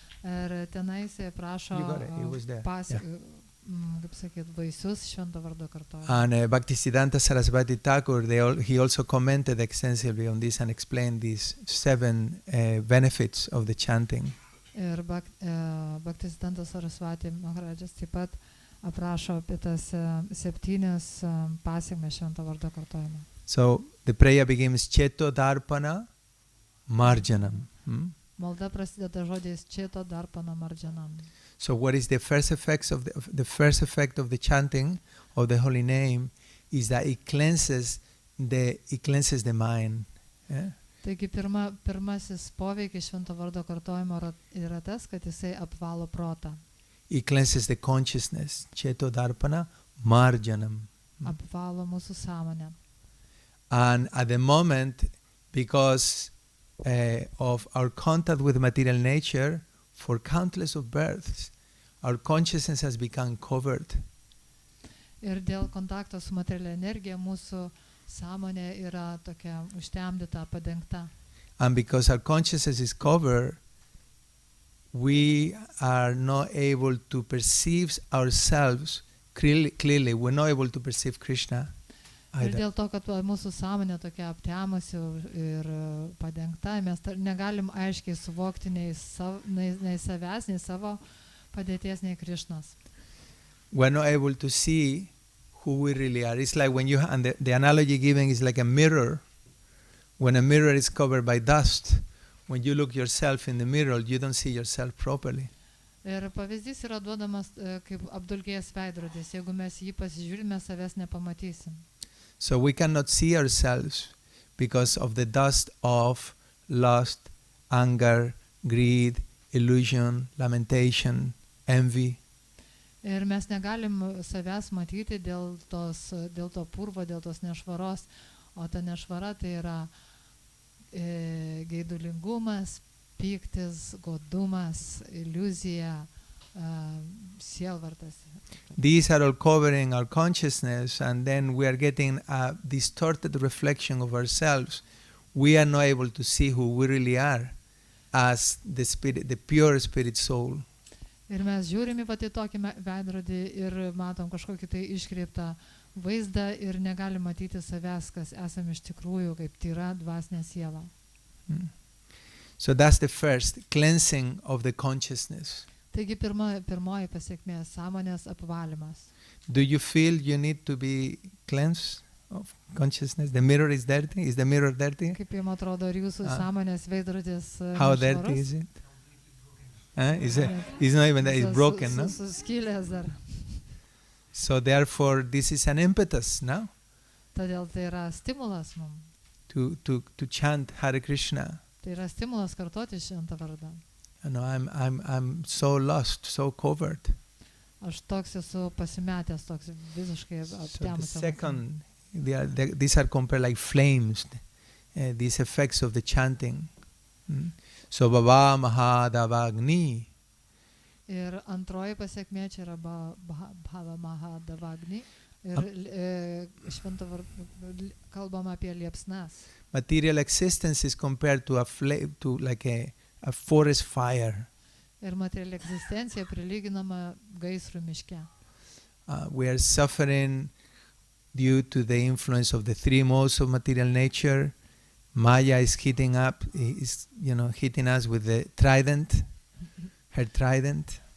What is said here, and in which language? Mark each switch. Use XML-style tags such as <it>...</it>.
<lt>Ir tenais prašo kaip sakyt, vaisius švento vardo kartojimo.</lt> <en>And Bhaktisiddhanta Sarasvati Thakur, he also commented extensively on this and explained these 7 benefits of the chanting.</en> <lt>Ir Bhaktisiddhanta Sarasvati Maharajas taip pat aprašo apie tas 7 pasiekmes švento vardo kartojimo.</lt> <en>So the prayer begins Cheto Darpana Marjanam.</en> <lt>Malda prasideda žodžiais Cheto Darpana Marjanam.</lt> <en>So what is the first effect of the chanting of the holy name is that it cleanses the mind. Yeah?</en> <lt>Taigi pirmasis poveikis švento vardo kartojimo yra tas, kad jisai apvalo protą.</lt> <en>It cleanses the consciousness.</en> <sa>Cheto Darpana Marjanam.</sa> <lt>Apvalo mūsų sąmonę.</lt> <en>And at the moment, because of our contact with material nature, for countless of births, our consciousness has become covered.</en> <lt>Ir dėl kontakto su materialia energija mūsų sąmonė yra tokia užtemdyta, padengta.</lt> <en>And because our consciousness is covered, we are not able to perceive ourselves clearly. We're not able to perceive Krishna either.</en> <lt>Ir dėl to, kad mūsų sąmonė tokia aptemusi ir padengta, mes negalim aiškiai suvokti nei savęs, nei savo padėties, nei Krishnos.</lt> <en>We're not able to see who we really are. It's like when you, and the analogy given is like a mirror. When a mirror is covered by dust, when you look yourself in the mirror, you don't see yourself properly.</en> <lt>Ir pavyzdys yra duodamas kaip apdulkėjęs veidrodis. Jeigu mes jį pasižiūrime, savęs nepamatysim.</lt> <en>So we cannot see ourselves because of the dust of lust, anger, greed, illusion, lamentation, envy.</en> <lt>Ir mes negalim savęs matyti dėl to purvo, dėl tos nešvaros, o ta nešvara tai yra geidulingumas, pyktis, godumas, iliuzija, sielvartas.</lt> <en>These are all covering our consciousness, and then we are getting a distorted reflection of ourselves. We are not able to see who we really are as the spirit, the pure spirit soul.</en> <lt>Ir mes žiūrime į tokį veidrodį ir matom kažkokį tai iškreiptą vaizdą ir negalim matyti savęs, kas esame iš tikrųjų, kaip tyra dvasinė siela.</lt> <en>So that's the first cleansing of the consciousness.</en> <lt>Taigi pirmoji pasiekmė - sąmonės apvalymas.</lt> <en>Do you feel you need to be cleansed of consciousness? The mirror is dirty? Is the mirror dirty?</en> <lt>Kaip jums atrodo, ar jūsų sąmonės veidrodis</lt> <en>How dirty is it? It's not even that, it's broken, no?</en> <lt>Suskilęs dar.</lt> <en>So therefore this is an impetus now</en> <lt>Todėl tai yra stimulas mums.</lt> <en>to chant Hare Krishna.</en> <lt>Tai yra stimulas kartoti šventą vardą.</lt> <en>You know, I'm so lost, so covered.</en> <lt>Aš toks esu pasimetęs, toks visiškai</lt> <en>So the</en> <lt>aptemusiam.</lt> <en>second, these are compared like flames, these effects of the chanting. So Baba Mahadavagni.</en> <lt>Ir antroji pasiekmė čia yra Bhava Mahadavagni. Ir šventą vardą kalbama apie liepsnas.</lt> <en>Material existence is compared to a forest fire.</en> <lt>Ir materiali egzistencija prilyginama gaisrų miške.</lt> <en>We are suffering due to the influence of the three modes of material nature. Maya is hitting us with the trident, her trident.</en>